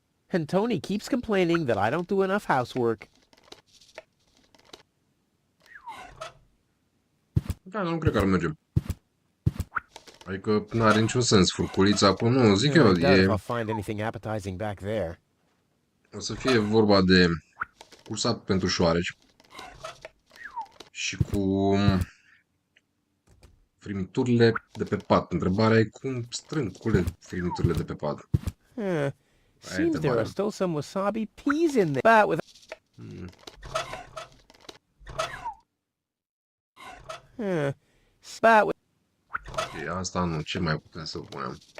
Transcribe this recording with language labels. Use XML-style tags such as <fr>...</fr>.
<en>And Tony keeps complaining that I don't do enough housework.</en> <ro>Da, nu cred că ar merge. Adică n-are niciun sens. Furculița acum, nu, zic eu,</ro> <en>I doubt if e... I'll find anything appetizing back there.</en> <ro>O să fie vorba de cursat pentru șoareci și cu Firmiturile de pe pat. Întrebarea e cum strâng firmiturile de pe pat.</ro> <en>Seems there are still some wasabi peas in there, but with... But with...</en> <ro>Ok, asta nu. Ce mai putem să punem?</ro>